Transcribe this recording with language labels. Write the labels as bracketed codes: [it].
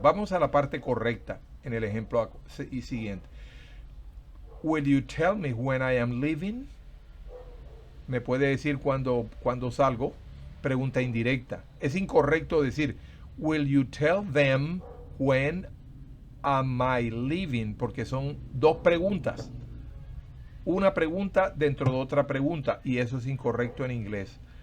[es] Vamos a la parte correcta en el ejemplo siguiente. [en] Will you tell me when I am leaving? [es] ¿Me puede decir cuando salgo? Pregunta indirecta. Es incorrecto decir [en] will you tell them when am I leaving? [es] Porque son dos preguntas. Una pregunta dentro de otra pregunta y eso es incorrecto en inglés.